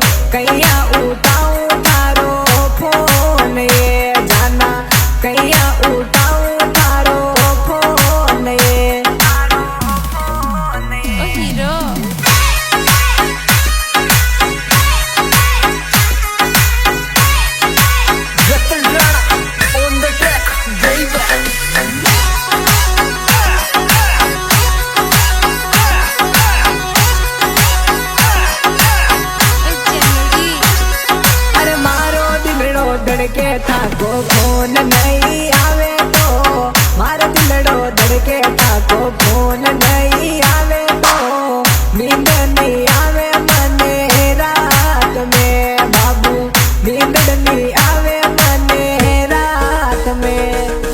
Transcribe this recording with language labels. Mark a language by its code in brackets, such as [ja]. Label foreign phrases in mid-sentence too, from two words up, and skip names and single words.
[raj] कैया उठाऊं थारो फोन ये जाना, कैया उठाऊं थारो फोन ये, थारो फोन ये। [en] Ratan Rana on the track, baby. [raj] अरे मारो दिलड़ो धड़के था को फोन नहीं आवे तो, मारो दिलड़ो धड़के था को फोन नहीं आवे तो, नींद नहीं आवे मने रात में बाबू, नींद नहीं आवे मने रात में।